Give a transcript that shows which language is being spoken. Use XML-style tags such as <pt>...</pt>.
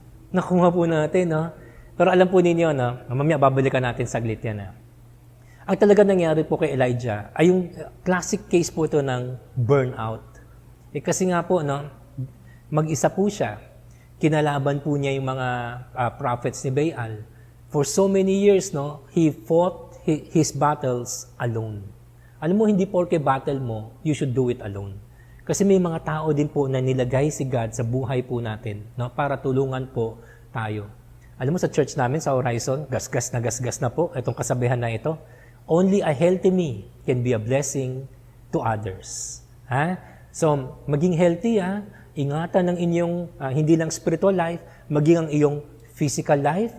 <tl>Nakuha po natin, no? Pero alam po ninyo, no? Mamaya babalikan natin saglit yan, Ang talaga nangyari po kay Elijah ay yung classic case po ito ng burnout. Kasi nga po, no? Mag-isa po siya. Kinalaban po niya yung mga prophets ni Baal.</tl> <en>For so many years, no? He fought his battles alone.</en> <tl>Alam mo, hindi porke battle mo,</tl> <en>you should do it alone.</en> <tl>Kasi may mga tao din po na nilagay si God sa buhay po natin, no? Para tulungan po tayo. Alam mo, sa church namin, sa Horizon, gasgas na po, itong kasabihan na ito,</tl> <en>only a healthy me can be a blessing to others.</en> <tl>So, maging healthy, ingatan ng inyong, hindi lang spiritual life, maging ang iyong physical life.</tl>